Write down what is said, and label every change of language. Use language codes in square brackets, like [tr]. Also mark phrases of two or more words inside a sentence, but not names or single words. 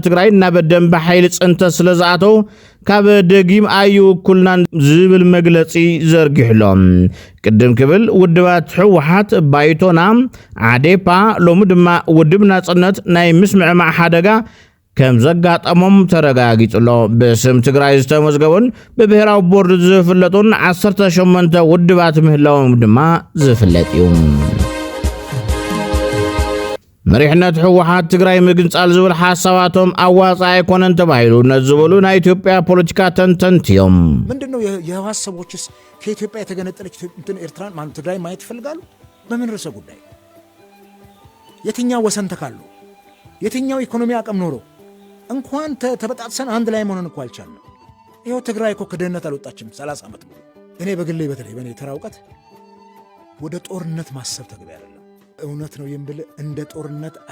[ti] ትግራይ እናበደንብ ሓይሊ ጽንተ ስለ ዝኣተው ካብ ደጊም ኣይውክልናን ዝብል መግለጺ ዘርጊሕሎም ቅድም ክብል ውድባት ሕወሓት ባይቶና ዓዴፓ ሎሚ ድማ ውድብ ናጽነት ናይ ምስምዕማዕ ሓደጋ ከም ዘጋጠሞም ተረጋጊጹሎ በስም ትግራይ ዝተመዝገቡን ብብሔራዊ ቦርድ ዝፍለጡን 18 ውድባት ምህላዎም ድማ ዝፍለጥ እዩ መሪሕነት ሕወሓት ትግራይ ምግንጻል ዝብል ሓሳባቶም ኣዋጻ ኣይኮነን ተባሂሉ ነዝበሉ ናይ ኢትዮጵያ ፖለቲካ ተንተንቲዮም [am] ምንድነው የህወሓት ሰዎችስ ከኢትዮጵያ የተገነጠለች ኤርትራን ማለት ትግራይ ማየት ይፈልጋሉ በምን ርዕሰ ጉዳይ የትኛው ወሰን ተካሉ የትኛው ኢኮኖሚ አቅም ኖሮ እንኳን ተበጣጥሰን አንድ ላይ መሆን እንኳን አልቻልንም ይሄው ትግራይ እኮ ከደህንነት አልወጣችም 30 ዓመት ሙሉ እኔ በግሌ በተለይ በኔ ተራውቀት ወደ ጦርነት ማሰብ ተገቢ አይደለም እውነት ነው የምብል እንደ ጦርነት